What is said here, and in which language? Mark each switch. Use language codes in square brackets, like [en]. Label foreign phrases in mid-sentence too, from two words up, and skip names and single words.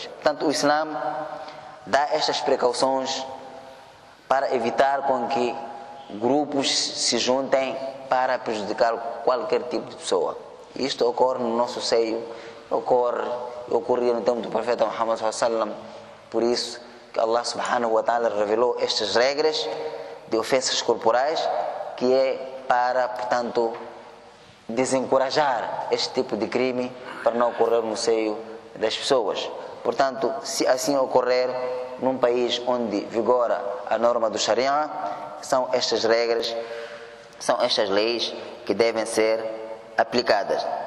[pt] Portanto, o Islã dá estas precauções para evitar com que grupos se juntem para prejudicar qualquer tipo de pessoa. Isto ocorre no nosso seio, ocorria no tempo do profeta Muhammad sallallahu. Por isso que Allah [ar] سبحانه وتعالى [pt] revelou estas regras de ofensas corporais, que é para, portanto, desencorajar este tipo de crime para não ocorrer no seio das pessoas. Portanto, se assim ocorrer num país onde vigora a norma do Sharia, são estas regras, são estas leis que devem ser aplicadas.